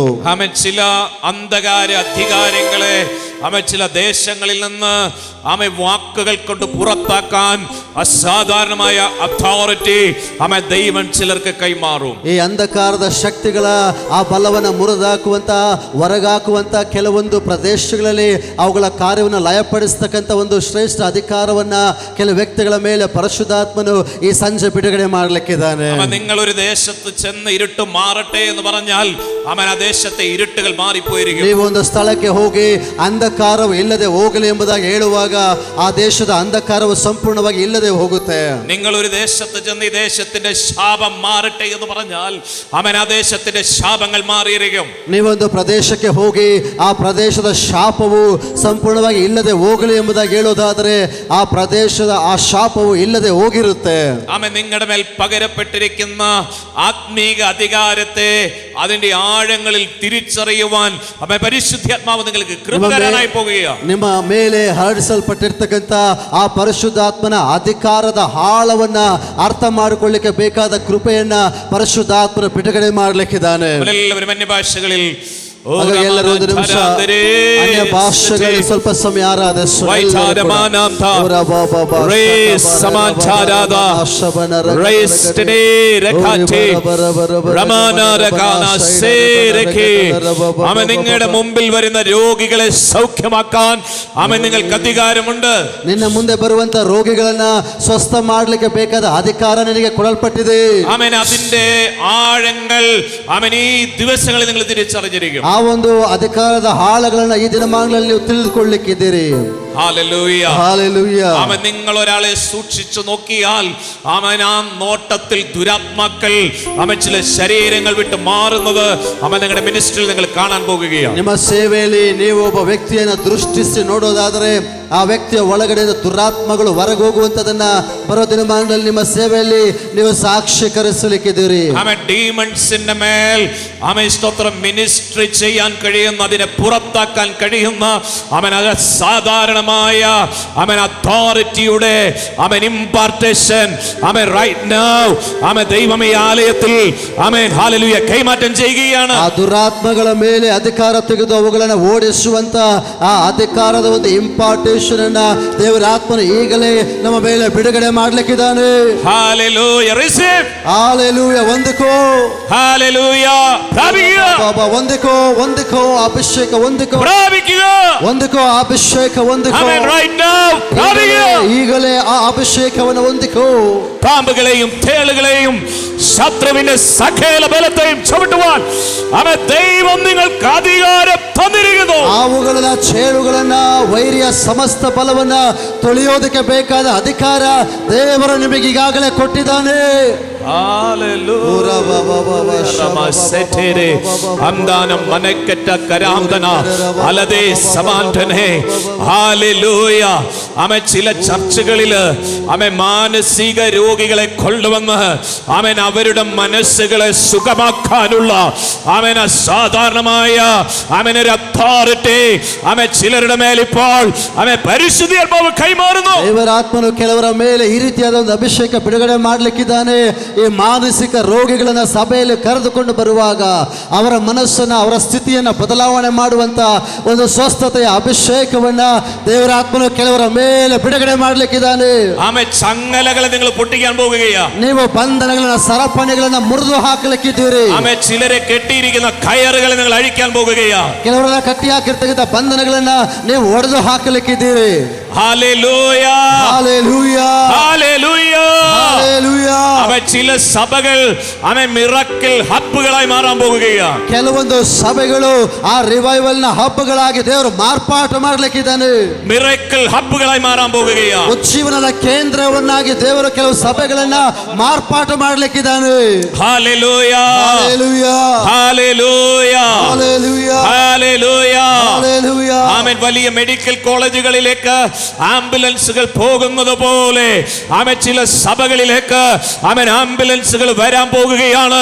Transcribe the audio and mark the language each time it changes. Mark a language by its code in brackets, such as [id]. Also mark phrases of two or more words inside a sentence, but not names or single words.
[ml] അവൻ ചില അന്ധകാര അധികാരങ്ങളെ അവൻ ചില ദേശങ്ങളിൽ നിന്ന് അവൻ വാക്കുകൾ കൊണ്ട് പുറത്താക്കാൻ അസാധാരണമായ ಅಥಾರಿಟಿ അവൻ ദൈവം ചിലർക്ക് കൈമാറും. [kn] ಈ ಅಂಧಕಾರದ ಶಕ್ತಿಗಳ ಆ ಬಲವನ್ನು ಮುರಿದಾಕುವಂತ ಹೊರಗಾಕುವಂತ ಕೆಲವೊಂದು ಪ್ರದೇಶಗಳಲ್ಲಿ ಅವುಗಳ ಕಾರ್ಯವನ್ನು ಲಯಪಡಿಸ್ತಕ್ಕಂಥ ಒಂದು ಶ್ರೇಷ್ಠ ಅಧಿಕಾರವನ್ನ ಕೆಲವು ವ್ಯಕ್ತಿಗಳ ಮೇಲೆ ಪರಿಶುದ್ಧಾತ್ಮನು ಈ ಸಂಜೆ ಬಿಡುಗಡೆ ಮಾಡಲಿಕ್ಕಿದ್ದಾನೆ. [ml] അവൻ നിങ്ങൾ ഒരു ദേശത്ത് ചെന്ന് ഇരുട്ട് മാറട്ടെ എന്ന് പറഞ്ഞാൽ അവൻ ആ ദേശത്തെ ഇരുട്ടുകൾ മാറിപ്പോയിരിക്കും. [kn] ನೀವು ಒಂದು ಸ್ಥಳಕ್ಕೆ ಹೋಗಿ ಅಂಧಕಾರವು ಇಲ್ಲದೆ ಹೋಗಲಿ ಎಂಬುದಾಗಿ ಹೇಳುವಾಗ ಆ ದೇಶದ ಅಂಧಕಾರವು ಸಂಪೂರ್ಣವಾಗಿ ಇಲ್ಲದೆ ಹೋಗುತ್ತೆ. [ml] നിങ്ങൾ ഒരു ദേശത്ത് ചെന്ന് ഈ ദേശത്തിന്റെ ശാപം മാറട്ടെ എന്ന് പറഞ്ഞാൽ അവൻ ആ ദേശത്തിന്റെ ശാപങ്ങൾ മാറിയിരിക്കും. [kn] ನೀವೊಂದು ಪ್ರದೇಶಕ್ಕೆ ಹೋಗಿ ಆ ಪ್ರದೇಶದ ಶಾಪವು ಸಂಪೂರ್ಣವಾಗಿ ಇಲ್ಲದೆ ಹೋಗಲಿ ಎಂಬುದಾಗಿ ಹೇಳೋದಾದರೆ ಆ ಪ್ರದೇಶದ ಆ ಶಾಪವು ಇಲ್ಲದೆ ಹೋಗಿರುತ್ತೆ. [ml] അവൻ നിങ്ങളുടെ മേൽ പകരപ്പെട്ടിരിക്കുന്ന ആത്മീക അധികാരത്തെ അതിന്റെ ആഴങ്ങളിൽ തിരിച്ചറിയുവാൻ അവൻ പരിശുദ്ധാത്മാവ് നിങ്ങൾക്ക് കൃപകരനായി പോകുകയാണ്. [kn] ನಿಮ್ಮ ಮೇಲೆ ಹರಡಿಸಲ್ಪಟ್ಟಿರ್ತಕ್ಕಂಥ ಆ ಪರಿಶುದ್ಧಾತ್ಮನ ಅಧಿಕಾರದ ಆಳವನ್ನ ಅರ್ಥ ಮಾಡಿಕೊಳ್ಳಿಕ್ಕೆ ಬೇಕಾದ ಕೃಪೆಯನ್ನ ಪರಿಶುದ್ಧಾತ್ಮನ ಬಿಡುಗಡೆ ಮಾಡಲಿಕ್ಕಿದ್ದಾನೆ. [ml] എല്ലാവരും അന്യഭാഷകളിൽ [kn] ಎಲ್ಲರೂ ಒಂದು ನಿಮಿಷ ಅನ್ಯ ಭಾಷೆಗಳಲ್ಲಿ ಸ್ವಲ್ಪ ಸಮಯ [ml] അവൻ നിങ്ങളുടെ മുമ്പിൽ വരുന്ന രോഗികളെ സൗഖ്യമാക്കാൻ അവൻ നിങ്ങൾക്ക് അധികാരമുണ്ട്. [kn] ನಿನ್ನ ಮುಂದೆ ಬರುವಂತ ರೋಗಿಗಳನ್ನ ಸ್ವಸ್ಥ ಮಾಡಲಿಕ್ಕೆ ಬೇಕಾದ ಅಧಿಕಾರ ನಿನಗೆ ಕೊಡಲ್ಪಟ್ಟಿದೆ. [ml] അവൻ അതിന്റെ ആഴങ്ങൾ അവൻ ഈ ദിവസങ്ങളിൽ നിങ്ങൾ തിരിച്ചറിഞ്ഞിരിക്കും. [kn] ಆ ಒಂದು ಅಧಿಕಾರದ ಆಳಗಳನ್ನ ಈ ದಿನಮಾನಗಳಲ್ಲಿ ನೀವು ತಿಳಿದುಕೊಳ್ಳಲಿಕ್ಕಿದ್ದೀರಿ. [ml] ഹല്ലേലൂയ. ഹല്ലേലൂയ. അവൻ നിങ്ങൾ ഒരാളെ സൂക്ഷിച്ചു നോക്കിയാൽ അവൻ ആ നോട്ടത്തിൽ ദുരാത്മാക്കൾ അവൻ ചില ശരീരങ്ങൾ വിട്ട് മാറുന്നത് അവൻ നിങ്ങളുടെ മിനിസ്ട്രിയിൽ നിങ്ങൾ കാണാൻ പോകുകയാണ്. [kn] ನಿಮ್ಮ ಸೇವೆಯಲ್ಲಿ ನೀವು ಒಬ್ಬ ವ್ಯಕ್ತಿಯನ್ನು ದೃಷ್ಟಿಸಿ ನೋಡೋದಾದರೆ ಆ ವ್ಯಕ್ತಿಯ ಒಳಗಡೆ ದುರಾತ್ಮಗಳು ಹೊರಗೆ ಹೋಗುವಂತದನ್ನ ಬರೋ ದಿನಮಾನಗಳಲ್ಲಿ ನಿಮ್ಮ ಸೇವೆಯಲ್ಲಿ ನೀವು സാക്ഷീകരിಸಲಿಕ್ಕಿದ್ದೀರಿ. [ml] അവൻ ഡീമൺസിന്റെ മേൽ അവൻ സ്തോത്രം മിനിസ്ട്രി ചെയ്യാൻ കഴിയുന്ന അതിനെ പുറത്താക്കാൻ കഴിയുന്ന അവൻ സാധാരണമായ അവൻ അതോറിറ്റിയുടെ അവൻ ഇംപാർട്ടേഷൻ അവൻ [en] right now [ml] അവൻ ദൈവമേ ആലയത്തിൽ അവൻ ഹല്ലേലൂയ കൈമാറ്റം ചെയ്യുകയാണ്. [kn] ಆ ದುರಾತ್ಮಗಳ ಮೇಲೆ ಅಧಿಕಾರ ತೆಗೆದು ಅವುಗಳನ್ನು ಓಡಿಸುವಂತ ಆ ಅಧಿಕಾರದ ಒಂದು ಇಂಪಾರ್ಟೇಷನ್ ಅನ್ನ ದೇವರ ಆತ್ಮನು ಈಗಲೇ ನಮ್ಮ ಮೇಲೆ ಬಿಡುಗಡೆ ಮಾಡಲಿಕ್ಕಿದ್ದಾನೆ. ಹಲ್ಲೇಲೂಯ. ರಿಸೀವ್. ಹಲ್ಲೇಲೂಯ. ಹೊಂದಿಕೋ. ಹಲ್ಲೇಲೂಯ. ಪ್ರಾಪಿಸಿಕೋ. ಬಾಬಾ ಹೊಂದಿಕೋ. ಹೊಂದಿಕೋ ಅಭಿಷೇಕ. ಹೊಂದಿಕೋ. ಪ್ರಾಪಿಸಿಕೋ. ಹೊಂದಿಕೋ ಅಭಿಷೇಕ. ಹೊಂದಿಕೋ. ಆಮೆನ್. [en] right now. [kn] ಪ್ರಾಪಿಸಿಕೋ. ಈಗಲೇ ಆ ಅಭಿಷೇಕವನ್ನು ಹೊಂದಿಕೋ. [ml] പാമ്പുകളെയും തേളുകളെയും ശത്രുവിന്റെ സകല ബലത്തെയും ചവിട്ടുവാൻ അവൻ ദൈവം നിങ്ങൾക്ക് അധികാരം തന്നിരിക്കുന്നു. [kn] ಅವುಗಳನ್ನ ಚೇಳುಗಳನ್ನ ವೈರಿಯ ಸಮಸ್ತ ಬಲವನ್ನ ತೊಳೆಯೋದಕ್ಕೆ ಬೇಕಾದ ಅಧಿಕಾರ ದೇವರು ನಿಮಗೆ ಈಗಾಗಲೇ ಕೊಟ್ಟಿದ್ದಾನೆ. [ml] അവൻ ചില ചർച്ചകളില് അവൻ മാനസിക രോഗികളെ കൊണ്ടുവന്ന് അവൻ അവരുടെ മനസ്സുകളെ സുഖമാക്കാനുള്ള അവൻ അസാധാരണമായ അവനൊരു ಅಥಾರಿಟಿ അവൻ ചിലരുടെ മേൽ ഇപ്പോൾ അവൻ പരിശുദ്ധാത്മാവ് കൈമാറുന്നു. [kn] ದೇವರ ಆತ್ಮನು ಕೆಲವರ ಮೇಲೆ ಈ ರೀತಿಯಾದ ಒಂದು ಅಭಿಷೇಕ ಬಿಡುಗಡೆ ಮಾಡಲಿಕ್ಕಿದ್ದಾನೆ. ಈ ಮಾನಸಿಕ ರೋಗಿಗಳನ್ನ ಸಭೆಯಲ್ಲಿ ಕರೆದುಕೊಂಡು ಬರುವಾಗ ಅವರ ಮನಸ್ಸನ್ನ, ಅವರ ಸ್ಥಿತಿಯನ್ನ ಬದಲಾವಣೆ ಮಾಡುವಂತ ಒಂದು ಸ್ವಸ್ಥತೆಯ ಅಭಿಷೇಕವನ್ನ ದೇವರಾತ್ಮನು ಕೆಲವರ ಮೇಲೆ ಬಿಡುಗಡೆ ಮಾಡ್ಲಿಕ್ಕಿದ್ದಾನೆ. [ml] ആമേൻ. ചങ്ങലകളെ നിങ്ങൾ പൊട്ടിക്കാൻ പോകുകയാ. [kn] ನೀವು ಬಂಧನಗಳನ್ನ, ಸರಪಣಿಗಳನ್ನ ಮುರಿದು ಹಾಕಲಿಕ್ಕಿದ್ದೀರಿ. [ml] ആമേൻ. ചിലരെ കെട്ടിയിരിക്കുന്ന കയറുകളെ നിങ്ങൾ അഴിക്കാൻ പോകുകയാ. [kn] ಕೆಲವರೆಲ್ಲ ಕಟ್ಟಿ ಹಾಕಿರ್ತಕ್ಕಂಥ ಬಂಧನಗಳನ್ನ ನೀವು ಒಡೆದು ಹಾಕಲಿಕ್ಕಿದ್ದೀರಿ. [ml] ഹല്ലേലൂയ, ഹല്ലേലൂയ, ഹല്ലേലൂയ, ഹല്ലേലൂയ. ആമേൻ. ചില സഭകൾ ആമേൻ മിറക്കിൾ ഹബ്ബുകളായി മാറാൻ പോകുകയാ. [kn] ಕೆಲವೊಂದು ಸಭೆಗಳು ಆ ರಿವೈವಲ್ ನ ಹಬ್ಬಗಳಾಗಿ ದೇವರು ಮಾರ್ಪಾಟು ಮಾಡ್ಲಿಕ್ಕಿದ್ದಾನೆ. [ml] മിറക്കിൾ ഹബ്ബുകളായി മാറാൻ പോകുകയാ. [kn] ಉಜ್ಜೀವನದ ಕೇಂದ್ರವನ್ನಾಗಿ ದೇವರು ಕೆಲವು ಸಭೆಗಳನ್ನ ಮಾರ್ಪಾಟು ಮಾಡ್ಲಿಕ್ಕಿದ್ದಾನೆ. [ml] ഹല്ലേലൂയ, [kn] ಹಲ್ಲೆಲೂಯ, [ml] ഹല്ലേലൂയ, [kn] ಹಲ್ಲೆಲೂಯ, [ml] ഹല്ലേലൂയ, [kn] ಹಲ್ಲೆಲೂಯ. [ml] ആമേൻ. വലിയ മെഡിക്കൽ കോളേജുകളിലേക്ക് ആംബുലൻസുകൾ പോകുന്നത് പോലെ ആമേൻ ചില സഭകളിലേക്ക് ആമേൻ ആംബുലൻസുകൾ വരാൻ പോകുകയാണ്.